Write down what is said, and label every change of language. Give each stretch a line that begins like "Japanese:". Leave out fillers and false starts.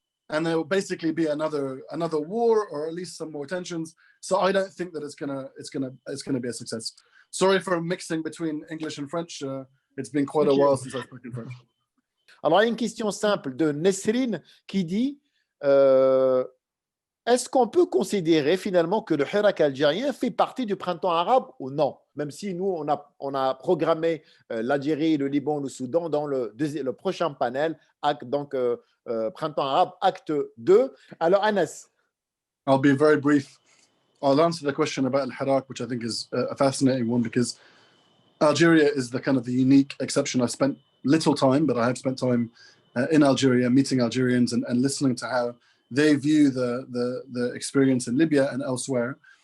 English: And there will basically be another war, or at least some more tensions. So I don't think that it's gonna be a success. Sorry for mixing between English and French. It's been quite a while since I've spoken French.
French: Alors, il y a une question simple de Nesrine qui dit est-ce qu'on peut considérer finalement que le Hirak algérien fait partie du printemps arabe ou non? Même si nous, on a programmé l'Algérie, le Liban, le Soudan dans le prochain panel, donc printemps arabe, acte 2. Alors, Anas.
English: I'll be very brief. I'll answer the question about Al-Hirak, which I think is a fascinating one, because Algeria is the kind of the unique exception. I've spent little time, but I have spent time in Algeria, meeting Algerians and listening to how they view the experience in Libya and elsewhere.